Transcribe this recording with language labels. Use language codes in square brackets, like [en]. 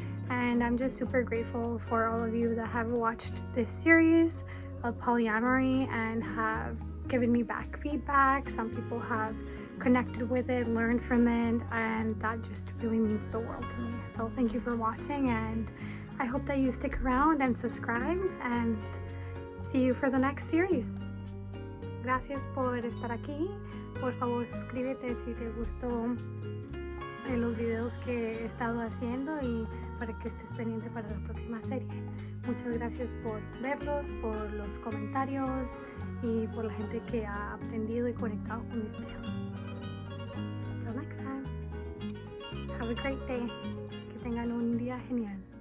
[en] And I'm just super grateful for all of you that have watched this series of polyamory and have given me back feedback. Some people have connected with it, learned from it, and that just really means the world to me. So thank you for watching, and I hope that you stick around and subscribe, and see you for the next series. [es] Gracias por estar aquí. Por favor, suscríbete si te gustó los videos que he estado haciendo y para que estés pendiente para la próxima serie. Muchas gracias por verlos, por los comentarios y por la gente que ha aprendido y conectado con mis videos. [en] Until next time, have a great day. Que tengan un día genial.